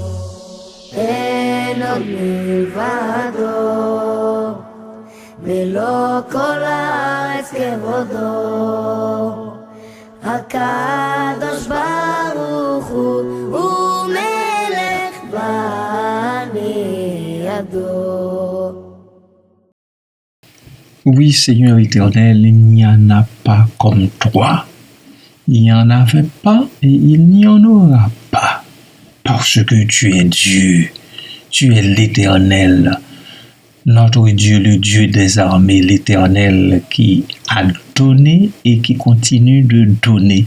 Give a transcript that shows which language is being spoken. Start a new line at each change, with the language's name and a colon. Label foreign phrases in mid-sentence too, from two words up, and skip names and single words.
Hebrew: אין עוד מלבדו, ולא כל הארץ כבודו. הקדוש ברוך הוא מלך בני ידו.
French: Oui, Seigneur éternel, il n'y en a pas comme toi. Il n'y en avait pas et il n'y en aura pas. Parce que tu es Dieu. Tu es l'Éternel. Notre Dieu, le Dieu des armées, l'Éternel qui a donné et qui continue de donner.